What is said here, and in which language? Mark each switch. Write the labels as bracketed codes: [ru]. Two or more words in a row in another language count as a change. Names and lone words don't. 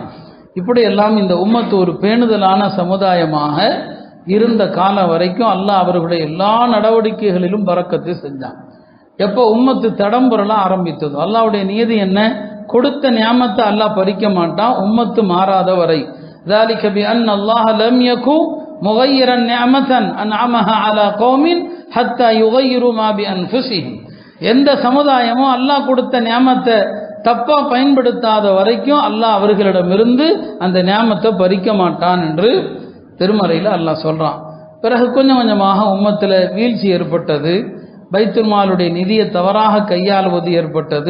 [ta] இப்படி எல்லாம் இந்த உம்மத்து ஒரு பேணுதலான சமுதாயமாக இருந்த காலம் வரைக்கும் அல்லாஹ் அவர்களுடைய எல்லா நடவடிக்கைகளிலும் பரக்கத்தை செஞ்சான். எப்போ உம்மத்து தடம்புரல ஆரம்பித்ததோ, அல்லாஹ்வுடைய நியதி என்ன, கொடுத்த நியாமத்தை அல்லாஹ் பறிக்க மாட்டான் உம்மத்து மாறாத வரை. [ar] ذلك بأن الله لم يكن مغيرا نعمة أنعمها على قوم حتى يغيروا ما بأنفسهم. [ta] எந்த சமுதாயமும் அல்லாஹ் கொடுத்த நியாமத்தை தப்பா பயன்படுத்தாத வரைக்கும் அல்லாஹ் அவர்களிடமிருந்து அந்த நியாமத்தை பறிக்க மாட்டான் என்று திருமறையில் அல்லாஹ் சொல்றான். பிறகு கொஞ்சம் கொஞ்சமாக உம்மத்தில் வீழ்ச்சி ஏற்பட்டது, பைத்துல் மாலுடைய நிதியை தவறாக கையாளுவது ஏற்பட்டது.